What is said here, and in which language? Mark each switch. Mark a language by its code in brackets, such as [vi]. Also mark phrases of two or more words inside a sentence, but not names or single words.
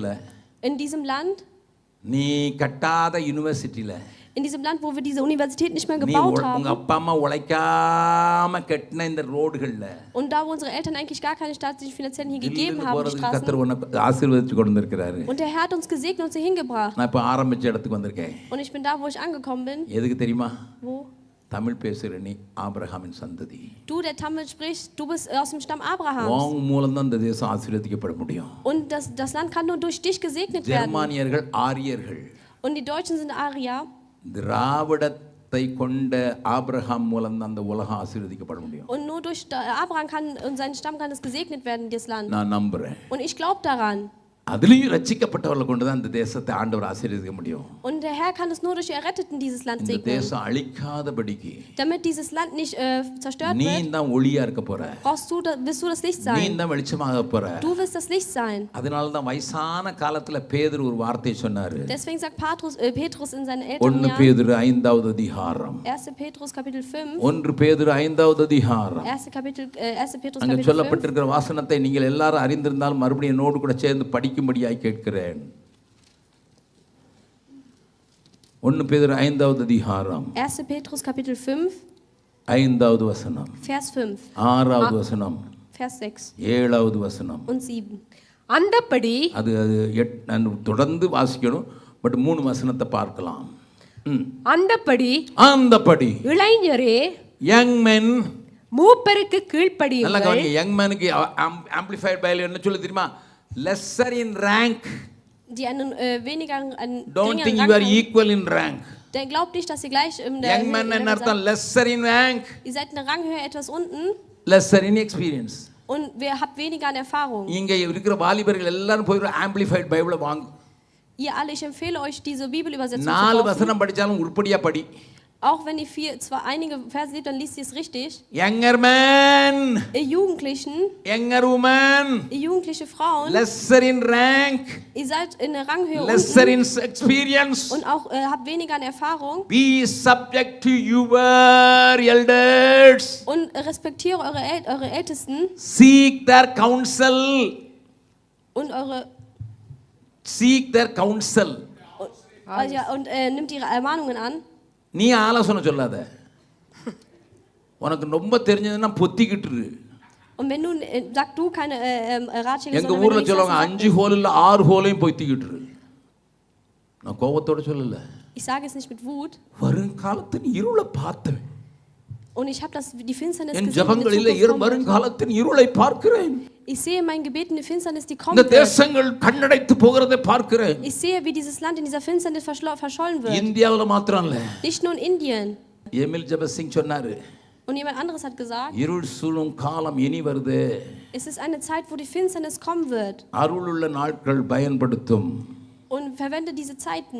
[de] In diesem Land, [ta] நீ கட்டாத யூனிவர்சிட்டியில, [de] in diesem Land, wo wir diese Universität nicht mehr [ta] நீ [de] gebaut [ta] உங்க [de] haben. [ta] அப்பா அம்மா உழைக்காம கட்டின இந்த ரோடுகள்ல [de] Und da, wo unsere Eltern eigentlich gar keine staatlichen Finanzierung hier gegeben [ta] தில்லுன்னு [de] haben, die [ta] போறதுக்கு [de] Straßen. [ta] கர்த்தர் உன்னை ஆசீர்வதிச்சு கொண்டு வந்திருக்கிறாரு. [de] Und der Herr hat uns gesegnet und sie hingebracht. [ta] நான் இப்ப ஆரம்பிச்ச இடத்துக்கு வந்திருக்கேன். [de] Und ich bin da, wo ich angekommen bin. [ta] எதுக்கு தெரியுமா? [de] Wo? [ta] தமிழ் பேசுற நீ ஆபிரகாமின் சந்ததி. [de] Du, der Tamil spricht, du bist aus dem Stamm Abrahams. [ta] உன் மூலம் தான் இந்த தேசம் ஆசீர்வதிக்கப்பட முடியும். [de] Und das Land kann nur durch dich gesegnet werden. [ta] ஜெர்மானியர்கள் ஆரியர்கள். [de] Und die Deutschen sind Arier. [ta] திராவிடத்தை கொண்ட ஆபிரகாம் மூலம் தான் அந்த உலகம் ஆசீர்வதிக்கப்பட முடியும். [de] Und nur durch Abraham und seinen Stamm kann es gesegnet werden, dieses Land. [ta] நான் நம்புறேன். [de] Und ich glaube daran. [ta] அதுலயும் ரட்சிக்கப்பட்டவர்களை கொண்டு தான் இந்த தேசத்தை ஆண்டவர் ஆசீர்வதிக்க முடியும். [de] Und der Herr kann es nur durch die Erretteten dieses Land [ta] இந்த [de] segnen. [ta] தேசம் அழிக்காதபடிக்கு [de] Damit dieses Land nicht zerstört [ta] நீ [de] wird, [ta] தான் ஒளியா இருக்க போற. [de] wirst du das Licht [ta] நீ [de] sein. [ta] தான் வெளிச்சமாக போற. [de] Du wirst das Licht sein. [ta] அதனால தான் வயசான காலத்துல பேதுரு ஒரு வார்த்தை சொன்னாரு. [de] Deswegen sagt Petrus in seinen 1 älteren Jahren, [ta] பேதுரு 5வது அதிகாரம். 1. [de] Petrus Kapitel 5, [ta] 1 பேதுரு 5வது அதிகாரம். [de] 1. Petrus [ta] அங்க [de] Kapitel 5, [ta] சொல்லப்பட்டிருக்கிற வாசனத்தை நீங்கள் எல்லாரும் அறிந்திருந்தால் மறுபடியும் என்னோடு கூட சேர்ந்து படிக்கும்படியாய் கேட்கிறேன். 1 பேதுரு 5வது அதிகாரம் 1. [de] Petrus Kapitel 5, [ta] 5வது வசனம், [de] Vers 5, [ta] 6வது வசனம், [de] Vers 6 [ta] 7வது வசனம். [de] und 7. [ta] அந்தப்படி அது நான் தொடர்ந்து வாசிக்கணும், பட் 3 வசனத்தை பார்க்கலாம். அந்தப்படி இளைஞரே [en] young men, [ta] மூப்பருக்கு நல்லா கீழ்ப்படியுங்கள். கவனிங்க, யங் மேனுக்கு ஆம்பிளிஃபைட் பைபிள் என்ன சொல்லு தெரியுமா? [en] lesser in rank. [de] Die einen einen [en] Don't think [de] geringeren [en] you are [de] Rang haben, [en] equal in rank. [de] der glaubt nicht, dass ihr gleich in der [en] Young man [ta] என்ன அர்த்தம்? [en] lesser in rank, [de] ihr seid eine Ranghöhe etwas unten [en] lesser in experience. [de] und wer habt weniger an Erfahrung. [ta] இங்க இருக்கிற வாலிபர்கள் எல்லாரும் போய் ஆம்பிளிஃபைட் பைபிளை வாங்கு. [de] Ihr alle, ich empfehle euch, diese Bibelübersetzung zu 4 kaufen. [ta] வசனம் படிச்சாலும் உருப்படியா படி. [de] Auch wenn ihr zwar einige Verse liebt, dann liest ihr es richtig. [en] Younger man, [de] Ihr Jugendlichen, [en] younger woman, [de] ihr jugendliche Frauen, [en] lesser in rank, [de] ihr seid in der Ranghöhe [en] lesser [de] unten [en] in experience. [de] und auch habt weniger an Erfahrung. [en] Be subject to your elders. [de] Und respektiere eure Ältesten [en] Seek their counsel. [de] und [en] Seek their counsel. [de] und nimmt ihre Ermahnungen an. [ta] நீ ஆலோசனை சொல்லாத. உனக்கு ரொம்ப தெரிஞ்சதுன்னா பொத்திக்கிட்டு இரு. [de] Und wenn du sag du keine Ratschläge, [ta] எங்க [de] sondern wenn [ta] ஊர்ல [de] du nichts [ta] சொல்லுவாங்க [de] hast, [ta] 5 ஹோல் இல்ல 6 ஹோலையும் பொத்திக்கிட்டு இரு. நான் கோபத்தோட சொல்லல. [de] ich sage es nicht mit Wut. [ta] வருங்காலத்தின் இருளை பார்த்தேன். [de] Und ich habe die Finsternis [ta] என் [de] gesehen. Die in [ta] ஜெபங்களிலே [de] der Zukunft kommen wird. [ta] வருங்காலத்தின் இருளை பார்க்கிறேன். [de] Ich sehe in meinen Gebeten die Finsternis, die kommen [ta] இந்த [de] wird. [ta] தேசங்கள் கண்ணடைத்து போகிறதை பார்க்கிறேன். [de] Ich sehe, wie dieses Land in dieser Finsternis verschollen wird. [ta] இந்தியாவுல மாத்திரம் இல்ல. [de] Nicht nur in Indien. [ta] எமில் ஜெப சிங் சொன்னாரு, [de] Und jemand anderes hat gesagt, [ta] இருள் சூழும் காலம் இனி வருது. [de] es ist eine Zeit, wo die Finsternis kommen wird. [ta] அருளுள்ள நாட்கள் பயன்படுத்தும். [de] Und verwende diese Zeiten.